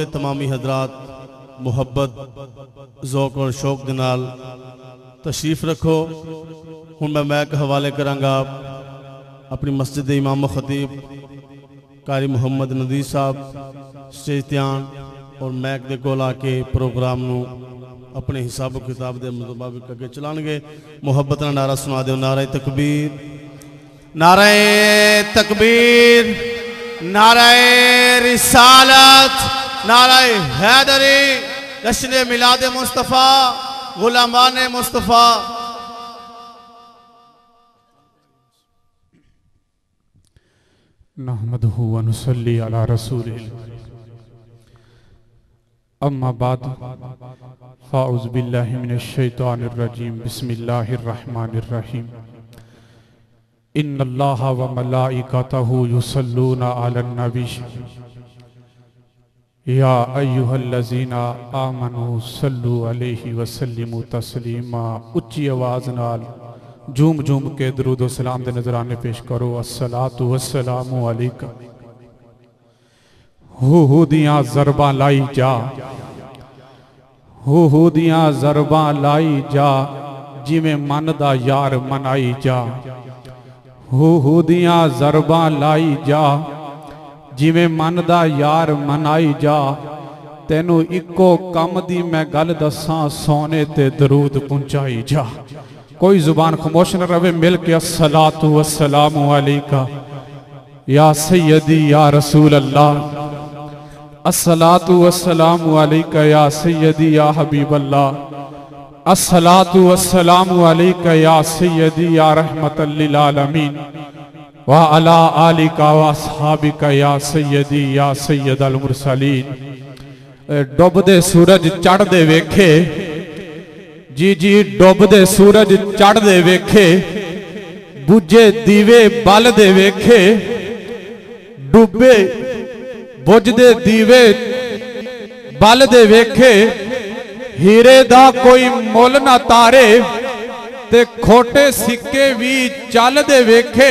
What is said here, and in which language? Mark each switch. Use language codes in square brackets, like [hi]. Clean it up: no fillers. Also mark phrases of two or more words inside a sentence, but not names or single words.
[pa] تمامی حضرات محبت ذوق اور شوق کے نال تشریف رکھو. ہُݨ میں مائیک حوالے کراں گا اپنی مسجد کے امام خطیب قاری محمد ندیم صاحب سٹیج تیاں اور مائیک دے کول آ کے پروگرام نوں اپنے حساب کتاب کے مطابق اگے چلائیں گے. محبت نال نعرہ سنا دو، نعرہ تکبیر، نعرے تکبیر، نعرے رسالت، نعرے حیدری، جشن میلاد مصطفیٰ، غلامان مصطفیٰ. [ar] نَحْمَدُهُ وَنُصَلِّي عَلَى رَسُولِهِ. أَمَّا بَعْدُ فَأَعُوذُ بِاللَّهِ مِنَ الشَّيْطَانِ الرَّجِيمِ. بِسْمِ اللَّهِ الرَّحْمَٰنِ الرَّحِيمِ. إِنَّ اللَّهَ وَمَلَائِكَتَهُ يُصَلُّونَ عَلَى النَّبِيِّ يَا أَيُّهَا الَّذِينَ آمَنُوا صَلُّوا عَلَيْهِ وَسَلِّمُوا تَسْلِيمًا. [pa] اُچی آواز نال جھوم جھوم کے درود و سلام دے نذرانے پیش کرو. [ar] الصَّلَاةُ وَالسَّلَامُ عَلَيْكَ. [pa] ہُو دیاں ضرباں لائی جا، ہُو دیاں ضرباں لائی جا، جیویں من دا یار منائی جا. ہُو دیاں ضرباں لائی جا، جیویں من دا یار منائی جا. تینوں اکو کم دی میں گل دساں، سوہنے تے درود پہنچائی جا. کوئی زبان خاموش نہ رہے، مل کے [ar] الصَّلَاةُ وَالسَّلَامُ عَلَيْكَ يَا سَيِّدِي يَا رَسُولَ اللَّهِ. الصَّلَاةُ وَالسَّلَامُ عَلَيْكَ يَا سَيِّدِي يَا حَبِيبَ اللَّهِ. الصَّلَاةُ وَالسَّلَامُ عَلَيْكَ يَا سَيِّدِي يَا رَحْمَةً لِلْعَالَمِينَ. وَعَلَى آلِكَ وَأَصْحَابِكَ يَا سَيِّدِي يَا سَيِّدَ الْمُرْسَلِينَ. [pa] ڈُبدے سورج چڑھدے ویکھے جی جی، ڈُبدے سورج چڑھدے ویکھے، بُجھے دیوے بلدے ویکھے، ڈُبے بُجھدے دیوے بلدے ویکھے، ہیرے دا کوئی مُل نہ تارے تے کھوٹے سکے بھی چلدے ویکھے.